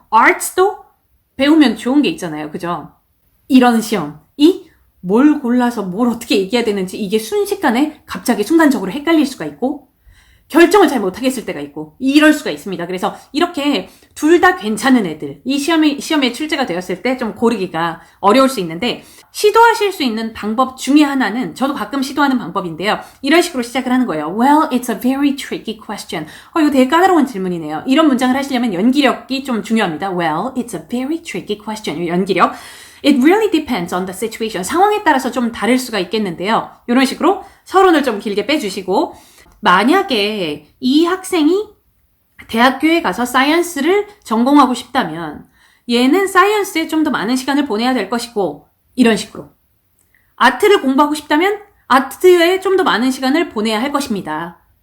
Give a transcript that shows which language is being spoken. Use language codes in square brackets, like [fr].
[ko] 아트도 배우면 좋은 게 있잖아요. 그죠? 이런 시험이 뭘 골라서 뭘 어떻게 얘기해야 되는지 이게 순식간에 갑자기 순간적으로 헷갈릴 수가 있고 결정을 잘 못하겠을 때가 있고 이럴 수가 있습니다. 그래서 이렇게 둘 다 괜찮은 애들 이 시험에 출제가 되었을 때 좀 고르기가 어려울 수 있는데 시도하실 수 있는 방법 중에 하나는 저도 가끔 시도하는 방법인데요. 이런 식으로 시작을 하는 거예요. [en] Well, it's a very tricky question. [ko] 이거 되게 까다로운 질문이네요. 이런 문장을 하시려면 연기력이 좀 중요합니다. [en] Well, it's a very tricky question. [ko] 연기력. [en] It really depends on the situation. [ko] 상황에 따라서 좀 다를 수가 있겠는데요. 이런 식으로 서론을 좀 길게 빼주시고 만약에 이 학생이 대학교에 가서 사이언스를 전공하고 싶다면 얘는 사이언스에 좀 더 많은 시간을 보내야 될 것이고 이런 식으로 아트를 공부하고 싶다면 아트에 좀 더 많은 시간을 보내야 할 것입니다.